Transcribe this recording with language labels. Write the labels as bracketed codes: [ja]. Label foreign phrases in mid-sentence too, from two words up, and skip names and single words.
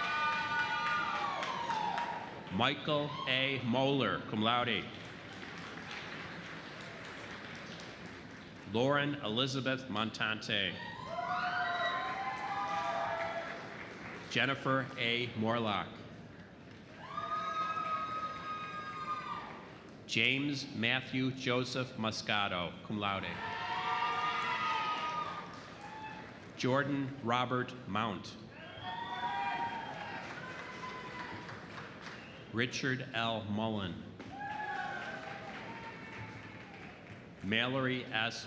[en] Michael A. Moeller, [la] cum laude. [en] Lauren Elizabeth Montante. Jennifer A. Morlock. James Matthew Joseph Moscato, [la] cum laude. [en] Jordan Robert Mount. Richard L. Mullen. Mallory S.